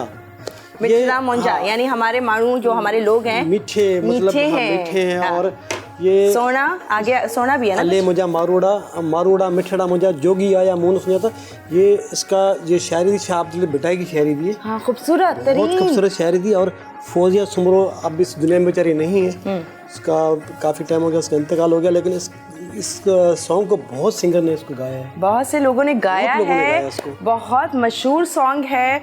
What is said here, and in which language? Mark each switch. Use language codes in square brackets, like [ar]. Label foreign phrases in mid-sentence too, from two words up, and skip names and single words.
[sd] मिठड़ा मोंजा, [hi] यानी हमारे मारू जो हमारे लोग हैं मीठे, मतलब मीठे हैं। हाँ। और ये सोना आगे, सोना भी है ना। [sd] अले मुझा मारूड़ा मिठड़ा मुझा जोगी आया मोन सुना था। [hi] ये इसका ये शायरी थी, शाह अब्दुल बिटाई की शायरी थी। हाँ, खूबसूरत, बहुत खूबसूरत शायरी थी। और फौजिया सुमरो अब इस दुनिया में बेचारी नहीं है, इसका काफ़ी टाइम हो गया, उसका इंतकाल हो गया, लेकिन इस सॉन्ग को बहुत सिंगर ने इसको गाया है, बहुत से लोगों ने गाया है, बहुत मशहूर सॉन्ग है।